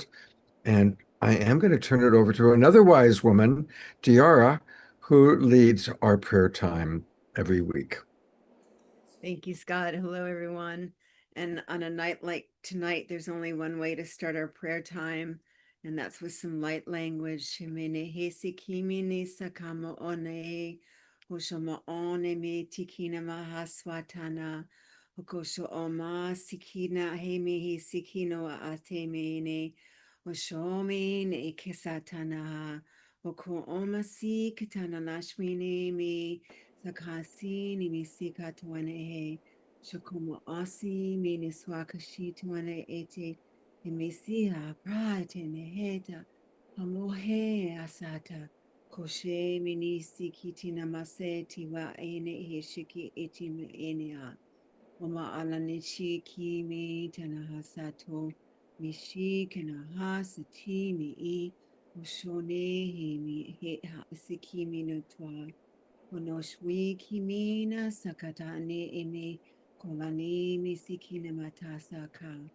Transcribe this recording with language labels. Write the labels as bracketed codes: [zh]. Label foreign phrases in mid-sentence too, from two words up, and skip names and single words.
[en] And I am going to turn it over to another wise woman, Diara, who leads our prayer time every week. Thank you, Scott. Hello, everyone. And on a night like tonight, there's only one way to start our prayer time, and that's with some light language. Shemene hesi kimini sakama one, hoshama one me tikina mahaswatana, hokosho oma sikina hemi sikino atemene, hoshomi ne kisatana, hoko oma si kitana lashmini me. Sakasi nimisika tuanehe, Shokoma asi miniswakashi tuane ete, Emisia prate neheta, Hamohe asata, Koshe minisi kitina maseti wa ene heshiki eti enea, Oma alanichi kimi tanahasato, Mishi kenahasati mi Oshone mi he ha sikimi no twa. Onoshwi kimina sakatane eme kolani misikine matasaka.